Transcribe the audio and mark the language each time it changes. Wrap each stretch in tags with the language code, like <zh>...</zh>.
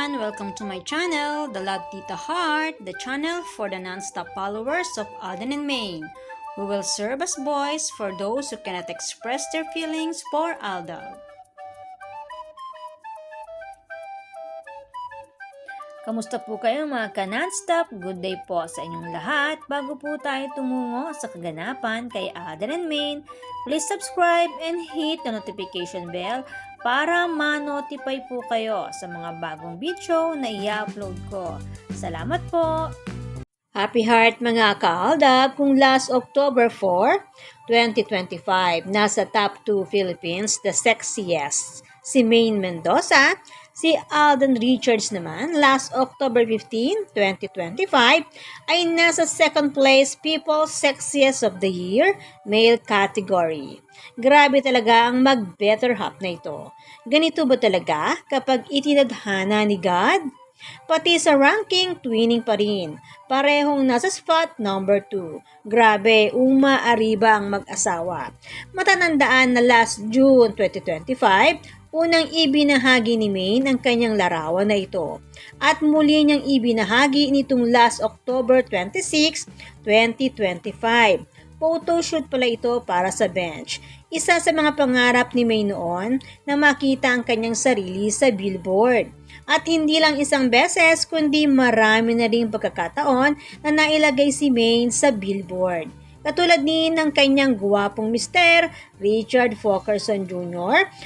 <en>welcome to my channel, The Love Tita Heart, the channel for the non-stop followers of Alden and Maine, who will serve as voice for those who cannot express their feelings for Aldab.</en> <tl>Kamusta po kayo mga ka-non-stop?</tl> <en>Good day</en> <tl>po sa inyong lahat. Bago po tayo tumungo sa kaganapan kay Alden and Maine,</tl> <en>please subscribe and hit the notification bell</en> <tl>para ma-notify po kayo sa mga bagong video na i-upload ko. Salamat po! Happy Heart mga ka-Aldab! Kung last October 4, 2025, nasa</tl> <en>top 2 Philippines, the sexiest,</en> <tl>si Maine Mendoza. Si Alden Richards naman, last October 15, 2025, ay nasa second place People's Sexiest of the Year male category. Grabe talaga ang mag-better half na ito. Ganito ba talaga kapag itinadhana ni God? Pati sa ranking, twinning pa rin. Parehong nasa spot number 2. Grabe, umaariba ang mag-asawa. Matatandaan na last June 2025, unang ibinahagi ni Maine ang kanyang larawan na ito. At muli niyang ibinahagi nitong last October 26, 2025. Photoshoot pala ito para sa Bench. Isa sa mga pangarap ni Maine noon na makita ang kanyang sarili sa billboard. At hindi lang isang beses kundi marami na ring pagkakataon na nailagay si Maine sa billboard. Katulad din ng kanyang guwapong Mr. Richard Fokerson Jr.</tl>